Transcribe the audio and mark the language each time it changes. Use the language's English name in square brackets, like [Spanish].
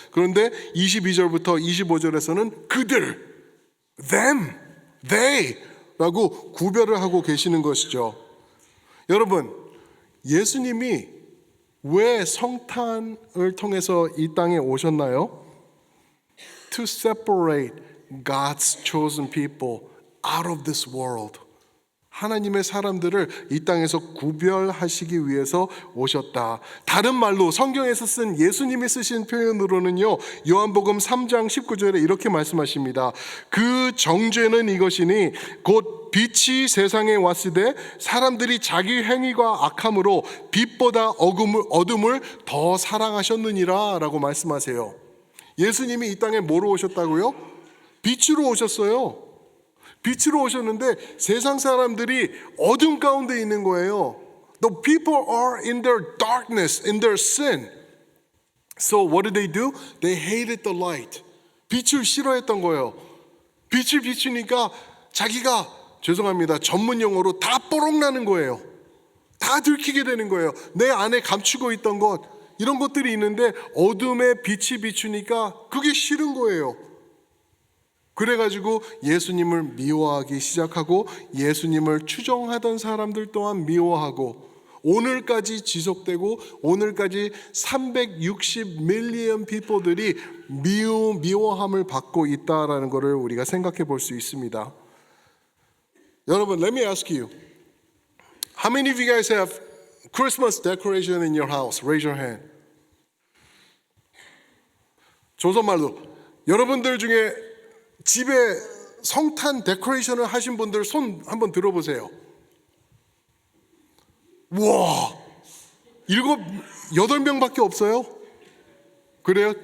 [Korean] 그런데 22절부터 25절에서는 그들, [English] them, they [Korean] 라고 구별을 하고 계시는 것이죠. 여러분, 예수님이 왜 성탄을 통해서 이 땅에 오셨나요? [English] To separate God's chosen people out of this world. [Korean] 하나님의 사람들을 이 땅에서 구별하시기 위해서 오셨다. 다른 말로 성경에서 쓴 예수님이 쓰신 표현으로는요, 요한복음 3장 19절에 이렇게 말씀하십니다. 그 정죄는 이것이니 곧 빛이 세상에 왔으되 사람들이 자기 행위가 악함으로 빛보다 어둠을 더 사랑하셨느니라 라고 말씀하세요. 예수님이 이 땅에 뭐로 오셨다고요? 빛으로 오셨어요. 빛으로 오셨는데 세상 사람들이 어둠 가운데 있는 거예요. [English] The people are in their darkness, in their sin. So what did they do? They hated the light. [Korean] 빛을 싫어했던 거예요. 빛을 비추니까 자기가 죄송합니다. 전문 용어로 다 뽀록나는 거예요. 다 들키게 되는 거예요. 내 안에 감추고 있던 것, 이런 것들이 있는데 어둠에 빛이 비추니까 그게 싫은 거예요. 그래가지고 예수님을 미워하기 시작하고 예수님을 추종하던 사람들 또한 미워하고 오늘까지 지속되고 오늘까지 360 밀리언 피플들이 미워함을 받고 있다라는 것을 우리가 생각해 볼 수 있습니다. [English] 여러분, let me ask you. How many of you guys have Christmas decoration in your house? Raise your hand. [Korean] 조선말로 여러분들 중에 집에 성탄 데코레이션을 하신 분들 손 한번 들어보세요. 와, 7, 8명밖에 없어요? 그래요?